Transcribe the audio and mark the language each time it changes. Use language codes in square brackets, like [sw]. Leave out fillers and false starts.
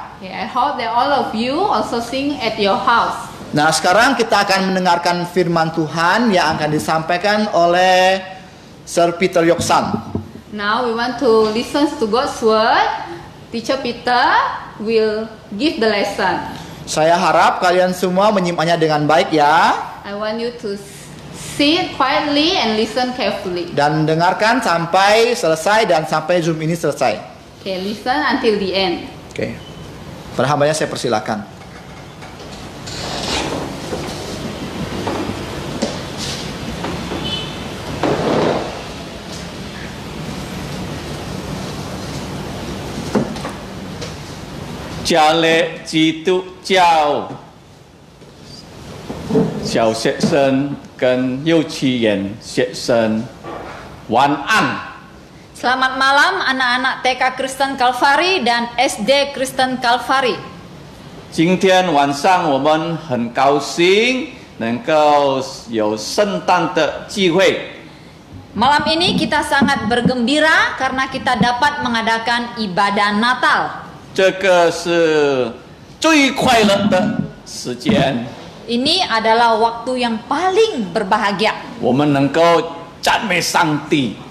[en] Okay, I hope that all of you also sing at your house. [id] Nah sekarang kita akan mendengarkan firman Tuhan yang akan disampaikan oleh Sir Peter Yoksan. [en] Now we want to listen to God's word. Teacher Peter will give the lesson. [id] Saya harap kalian semua menyimaknya dengan baik ya. [en] I want you to sit quietly and listen carefully. [id] Dan dengarkan sampai selesai dan sampai Zoom ini selesai. [en] Okay, listen until the end. [id] Oke. Para hambanya saya persilakan. Gia lễ [zh] 基督教小学生跟幼稚园学生晚安。 [id] Selamat malam anak-anak TK Kristen Kalvari dan SD Kristen Kalvari. [zh] 今天晚上我们很高兴能够有圣诞的聚会。 [id] Malam ini kita sangat bergembira karena kita dapat mengadakan ibadah Natal. [zh] 这个是最快乐的时间。 [id] Ini adalah waktu yang paling berbahagia. [zh] 我们能够赞美上帝。